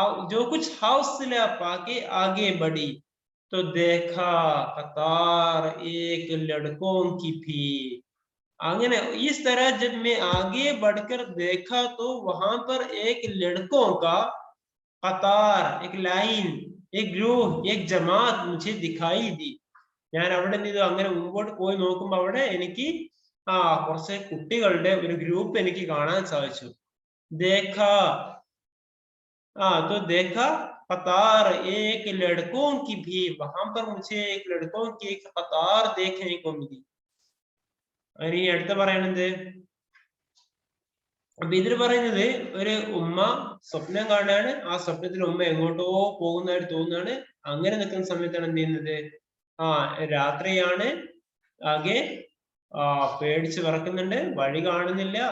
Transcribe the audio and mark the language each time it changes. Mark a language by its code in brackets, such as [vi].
[hi] जो कुछ हौसला पाके आगे बढ़ी तो देखा कतार एक लड़कों की भी. आगे इस तरह जब मैं आगे बढ़कर देखा तो वहां पर एक लड़कों का कतार, एक लाइन, एक ग्रूह, एक जमात मुझे दिखाई दी. [ml] ഞാൻ അവിടെ നിന്ന് അങ്ങനെ മുമ്പോട്ട് പോയി നോക്കുമ്പോൾ അവിടെ എനിക്ക് കുറച്ച് കുട്ടികളുടെ ഒരു ഗ്രൂപ്പ് എനിക്ക് കാണാൻ സാധിച്ചു. [hi] देखा तो देखा कतार एक लड़कों की भी, वहां पर मुझे एक लड़कों की एक कतार देखने को मिली. [ml] ഇനി അടുത്ത പറയുന്നത്, അപ്പൊ ഇതിൽ പറയുന്നത് ഒരു ഉമ്മ സ്വപ്നം കാണാണ്, ആ സ്വപ്നത്തിൽ ഉമ്മ എങ്ങോട്ടോ പോകുന്നതായിട്ട് തോന്നുകയാണ്. അങ്ങനെ നിൽക്കുന്ന സമയത്താണ് എന്ത് ചെയ്യുന്നത്, രാത്രിയാണ്, ആകെ പേടിച്ച് വിറക്കുന്നുണ്ട്, വഴി കാണുന്നില്ല.